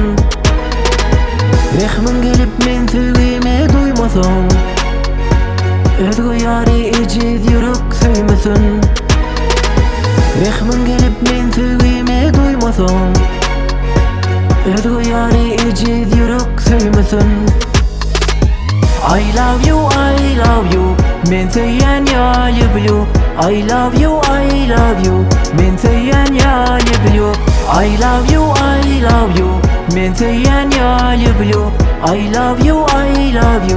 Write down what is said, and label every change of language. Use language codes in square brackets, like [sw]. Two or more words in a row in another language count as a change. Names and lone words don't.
[tk] Rehmin gelip men söýgeme duýmasam, özge ýary ejel ýürek söýmesin. Rehmin gelip men söýgeme duýmasam, özge ýary ejel ýürek söýmesin. [en] I love you, I love you. [tk] Men söýýän ýaly bilýär. [en] I love you, I love you. [tk] Men söýýän ýaly bilýär. [en] I love you, I love you. [tk] Men söýýän ýaly bilýär. [en] I love you, I love you.